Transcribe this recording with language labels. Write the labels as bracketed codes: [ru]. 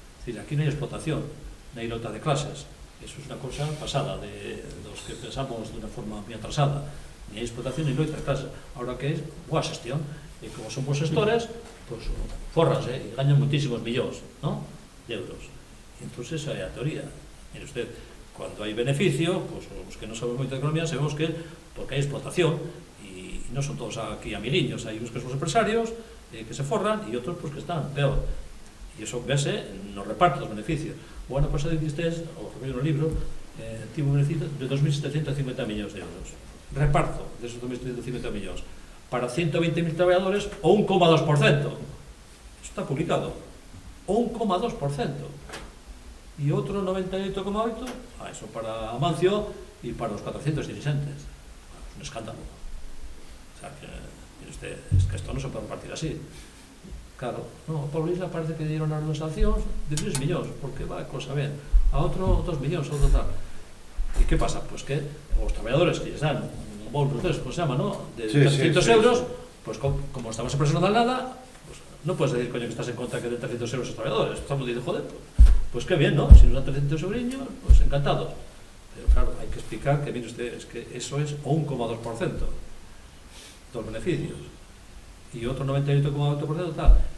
[es] Es decir, [gl] aquí non hai explotación, non hai lota de clases. [es] Eso es una cosa pasada de los que pensamos de una forma muy atrasada. Ni hay explotación [gl] ni loita de clases. [es] Ahora que es [gl] boa xestión. E como son bons gestores, pues forras, e gañan muchísimos millóns, ¿no?, de euros. E entonces esa é a teoría. [es] Mire usted, [gl] cuando hai beneficio, pues os que non sabemos moito de economía sabemos que porque hai explotación, e non son todos aquí amiguiños, hai uns que son empresarios que se forran e outros pues que están peor. E iso vese no reparto dos beneficios. O ano pasado dixestes, o no libro, tivo un beneficio de 2.750 millóns de euros. Reparto desos 2.750 millóns para 120.000 traballadores o 1,2%. Isto está publicado. O 1,2%. E outro 98,8%, eso para Amancio e para os 400 dirigentes. É un escándalo. [es] O sea, que, mire usted, es que esto [gl] non se pode partir así. Claro, no, a Pablo Isla parece que dieron as sancións de 3 millóns, porque va, cosa ben. A outro 2 millóns, outro tal. E que pasa? Pois que os traballadores que lles dan bonus de, [es] como se llama, ¿no?, de 300 euros, pues como estamos en presión de nada, pues no puedes decir, coño, que estás en contra que den 300 euros a los trabajadores. Estamos diciendo, joder, pues qué bien, ¿no? Si nos dan 300 euros, pues encantados. Pero claro, hay que explicar que, mire usted, es que eso es [gl] o 1,2% dos beneficios [es] y otro 98,8% tal.